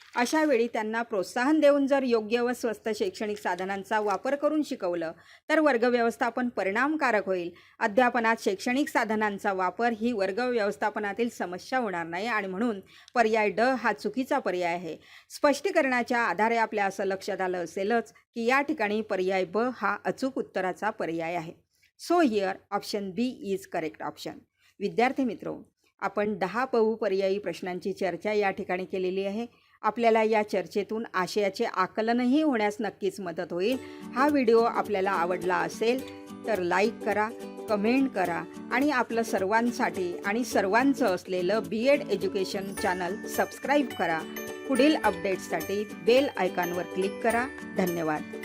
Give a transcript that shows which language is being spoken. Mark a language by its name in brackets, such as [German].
[Marathi] अशा वेळी त्यांना प्रोत्साहन देऊन जर योग्य व स्वस्त शैक्षणिक साधनांचा वापर करून शिकवलं तर वर्ग व्यवस्थापन परिणामकारक होईल. अध्यापनात शैक्षणिक साधनांचा वापर ही वर्ग व्यवस्थापनातील समस्या होणार नाही आणि म्हणून पर्याय ड हा चुकीचा पर्याय आहे. स्पष्टीकरणाच्या आधारे आपल्या असं लक्षात आलं असेलच की या ठिकाणी पर्याय ब हा अचूक उत्तराचा पर्याय आहे. [English] So here option B is correct option. [Marathi] विद्यार्थी मित्रो, आपण 10 बहुपर्यायी प्रश्नांची चर्चा या ठिकाणी केलेली आहे. आपल्याला या चर्चेतून आशयाचे आकलनही होण्यास नक्कीच मदत होईल. हा व्हिडिओ आपल्याला आवडला असेल तर लाईक करा, कमेंट करा आणि आपलं सर्वांसाठी आणि सर्वांचं असलेलं BEd एज्युकेशन चॅनल सबस्क्राईब करा. पुढील अपडेट्ससाठी बेल आयकॉनवर क्लिक करा. धन्यवाद.